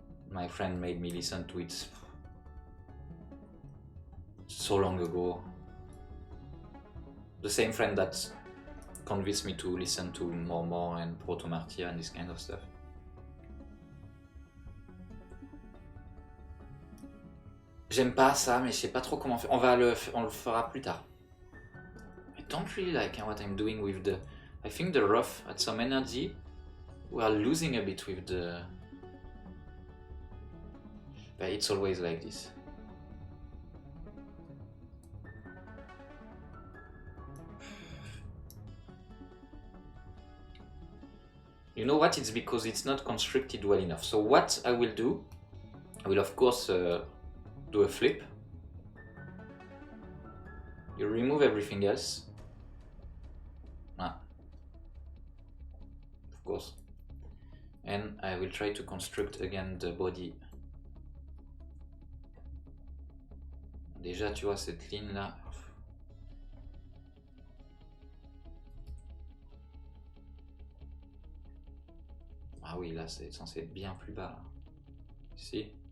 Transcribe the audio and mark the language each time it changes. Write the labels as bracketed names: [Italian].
[English] My friend made me listen to it so long ago. The same friend that convinced me to listen to More and Proto Martyr and this kind of stuff. [French] J'aime pas ça, mais je sais pas trop comment faire. On le fera plus tard. [English] I don't really like what I'm doing with the... I think the rough had some energy. We are losing a bit with the... But it's always like this. You know what? It's because it's not constructed well enough. So what I will do, I will of course do a flip. You remove everything else. Of course. And I will try to construct again the body. [French] Déjà, tu vois cette ligne là. Ah oui, là c'est censé être bien plus bas. Là. Ici.